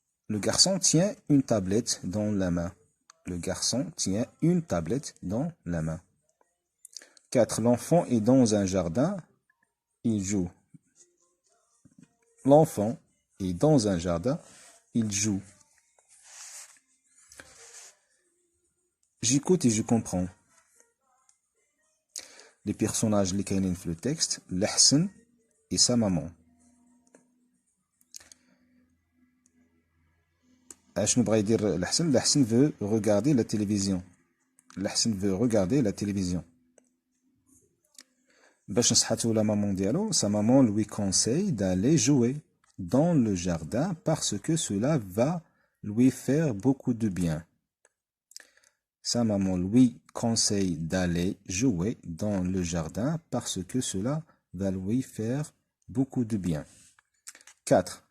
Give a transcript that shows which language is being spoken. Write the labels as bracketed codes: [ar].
[fr] le garçon tient une tablette dans la main le garçon tient une tablette dans la main 4 l'enfant est dans un jardin il joue l'enfant est dans un jardin, il joue. J'écoute et je comprends. Les personnages [ar] اللي كاينين في [fr] le texte, l'Hassan et sa maman. [ar] اشنو بغا يدير الحسن؟ [fr] الحسن veut regarder la télévision. الحسن veut regarder la télévision. [ar] باش نصحاتو [fr] la maman [ar] ديالو, [fr] sa maman lui conseille d'aller jouer dans le jardin parce que cela va lui faire beaucoup de bien. Sa maman lui conseille d'aller jouer dans le jardin parce que cela va lui faire beaucoup de bien. 4.